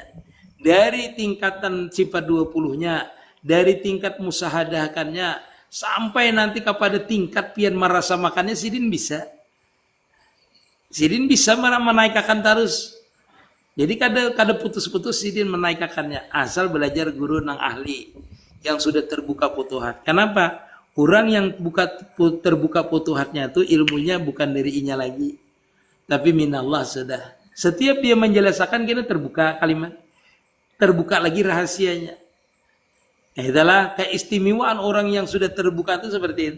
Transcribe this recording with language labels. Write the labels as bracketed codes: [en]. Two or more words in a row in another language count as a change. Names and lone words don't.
[bjn] Dari tingkatan sifat 20-nya, dari tingkat musahadahkannya, sampai nanti kepada tingkat pian merasa makannya sidin bisa. Sidin bisa menaikkan terus. Jadi kada putus-putus sidin menaikkannya asal belajar guru nang ahli yang sudah terbuka futuhat. Kenapa? Orang yang terbuka futuhatnya itu ilmunya bukan dari inya lagi. [id] Tapi minallah sudah. Setiap dia menjelaskan kita terbuka kalimat. Terbuka lagi rahasianya. Itulah keistimewaan orang yang sudah terbuka itu seperti itu.